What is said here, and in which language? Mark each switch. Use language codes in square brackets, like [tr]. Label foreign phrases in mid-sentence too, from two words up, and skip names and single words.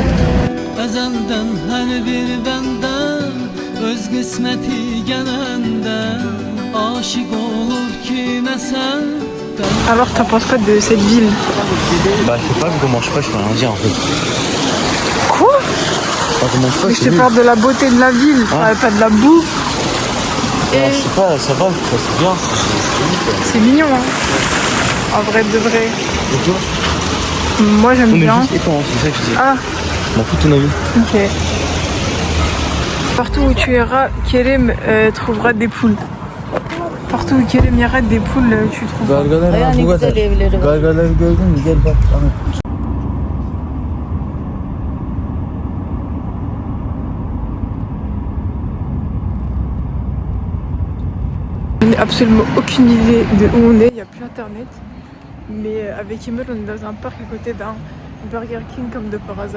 [tr] Ezelden her bir benden öz kısmeti gelenden aşık olur kime sen. [fr] Alors t'en penses quoi de cette ville? Bah, je sais pas, vu qu'on mange pas, je peux rien dire en fait. Quoi? Quand on mange pas, Mais je c'est te nul. parle de la beauté de la ville, Ah. pas de la boue. Alors, je sais pas, ça va, c'est bien. C'est mignon hein. En vrai de vrai. Et toi? Moi j'aime On est bien. juste et toi, hein, c'est ça que je dis. Ah M'en fous de ton avis. ok. Partout où tu iras, Kerem trouvera des poules. Partout où Kerem ira des poules, tu trouveras. [tr] Bayağı ne güzel evleri var. Gargaları gördün mü? Gel bak. [fr] Je n'ai absolument aucune idée de où on est, il n'y a plus internet. Mais avec Emel, on est dans un parc à côté d'un Burger King comme de par hasard.